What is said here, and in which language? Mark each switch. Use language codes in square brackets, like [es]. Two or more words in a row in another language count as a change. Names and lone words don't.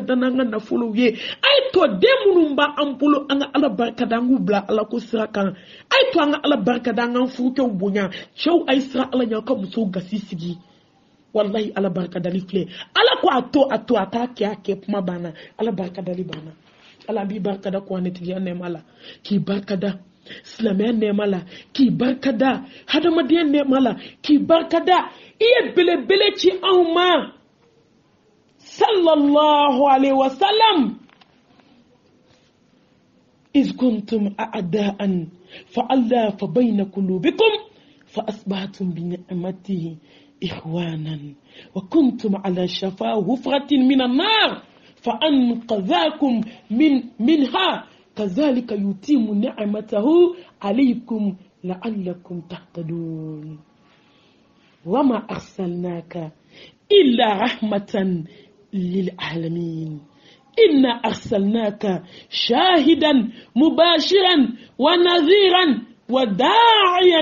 [bm] da n'an ka nafolow ye ay to den minnu b'an bolo an ka Ala barika da an k'u bila Ala ko sira kan ay to an ka Ala barika da an k'an furukɛw bonya cɛw ay sira Ala ɲɛ aw ka musow gasi sigi wallahi Ala barika dali filɛ Ala ko a to a t'a kɛ kuma banna Ala barika dali banna Ala b'i barika da kuranɛtigiya nɛɛma la k'i barika da silamɛya nɛɛma la k'i barika da hadamadenya nɛɛma la k'i barika da i ye belebele ci anw ma [ar] صلى الله عليه وسلم إذ كنتم أعداء فألف بين قلوبكم فأصبحتم بنعمته إخوانا وكنتم على شفا حفرة من النار فأنقذاكم منها كذلك يتم نعمته عليكم لعلكم تهتدون وما أرسلناك إلا رحمة للعالمين إنا أرسلناك شاهدا مباشرا ونذيرا وداعيا